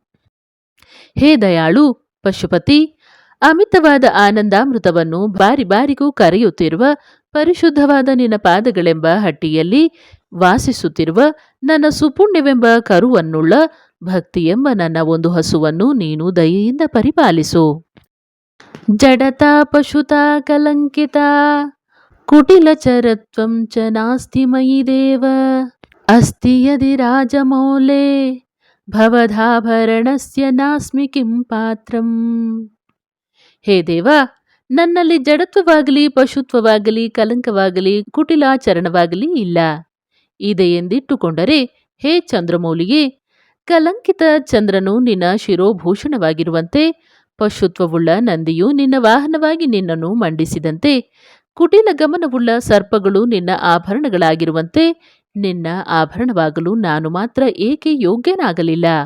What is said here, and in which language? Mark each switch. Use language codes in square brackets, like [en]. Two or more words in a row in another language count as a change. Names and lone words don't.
[kn] ಹೇ ದಯಾಳು ಪಶುಪತಿ, ಅಮಿತವಾದ ಆನಂದಾಮೃತವನ್ನು ಬಾರಿ ಬಾರಿಗೂ ಕರೆಯುತ್ತಿರುವ ಪರಿಶುದ್ಧವಾದ ನಿನ್ನ ಪಾದಗಳೆಂಬ ಹಟ್ಟಿಯಲ್ಲಿ ವಾಸಿಸುತ್ತಿರುವ ನನ್ನ ಸುಪುಣ್ಯವೆಂಬ ಕರುವನ್ನುಳ್ಳ ಭಕ್ತಿಯೆಂಬ ನನ್ನ ಒಂದು ಹಸುವನ್ನು ನೀನು ದಯೆಯಿಂದ ಪರಿಪಾಲಿಸು. [sa] ಜಡತಾ ಪಶುತಾ ಕಲಂಕಿತ ಕುಟಿಲಚರತ್ವಂ ಚ ನಾಸ್ತಿ ಮಯಿ ದೇವ ಅಸ್ತಿ ಯದಿ ರಾಜಮೌಲೆ ಭವಧಾಭರಣಸ್ಯ ನಾಸ್ಮಿ ಕಿಂ ಪಾತ್ರಂ. [kn] ಹೇ ದೇವ, ನನ್ನಲ್ಲಿ ಜಡತ್ವವಾಗಲಿ ಪಶುತ್ವವಾಗಲಿ ಕಲಂಕವಾಗಲಿ ಕುಟಿಲಾಚರಣವಾಗಲಿ ಇಲ್ಲ. ಇದೆಯೆಂದಿಟ್ಟುಕೊಂಡರೆ ಹೇ ಚಂದ್ರಮೌಲಿಗೆ, ಕಲಂಕಿತ ಚಂದ್ರನು ನಿನ್ನ ಶಿರೋಭೂಷಣವಾಗಿರುವಂತೆ, ಪಶುತ್ವವುಳ್ಳ ನಂದಿಯು ನಿನ್ನ ವಾಹನವಾಗಿ ನಿನ್ನನ್ನು ಮಂಡಿಸಿದಂತೆ, ಕುಟಿಲ ಗಮನವುಳ್ಳ ಸರ್ಪಗಳು ನಿನ್ನ ಆಭರಣಗಳಾಗಿರುವಂತೆ ನಿನ್ನ ಆಭರಣವಾಗಲು ನಾನು ಮಾತ್ರ ಏಕೆ ಯೋಗ್ಯನಾಗಲಿಲ್ಲ?